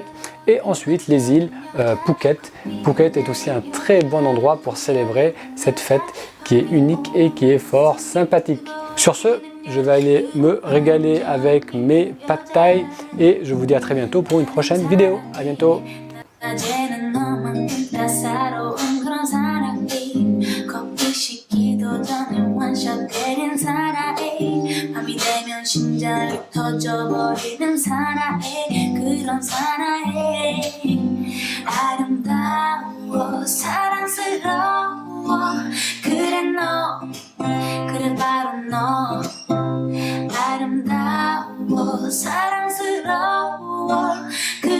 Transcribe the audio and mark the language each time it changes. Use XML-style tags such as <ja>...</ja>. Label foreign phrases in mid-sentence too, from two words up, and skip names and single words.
<fr>Et ensuite les îles Phuket. Phuket est aussi un très bon endroit pour célébrer cette fête qui est unique et qui est fort sympathique. Sur ce, je vais aller me régaler avec mes pad thai et je vous dis à très bientôt pour une prochaine vidéo. À bientôt.</fr> <ko>밤이 되면 심장이 터져버리는 사나이 그런 사나이 아름다워 사랑스러워 그래 너 그래 바로 너 아름다워 사랑스러워</ko>